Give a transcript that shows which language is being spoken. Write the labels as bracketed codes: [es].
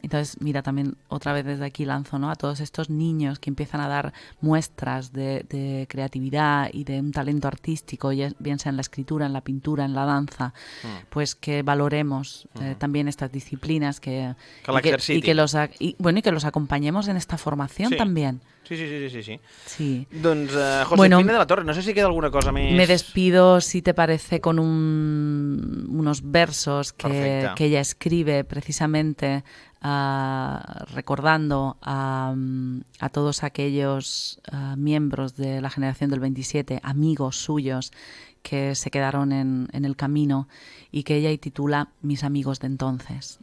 [es] Entonces, mira, también otra vez desde aquí lanzo, ¿no? A todos estos niños que empiezan a dar muestras de creatividad y de un talento artístico, bien sea en la escritura, en la pintura, en la danza, pues que valoremos también estas disciplinas que los acompañemos en esta formación también. Sí. [ca] Doncs, Josefina de la Torre, no sé si queda alguna cosa més. [es] Me despido, si te parece, con unos versos que ella escribe precisamente recordando a todos aquellos miembros de la generación del 27, amigos suyos que se quedaron en el camino y que ella titula Mis amigos de entonces.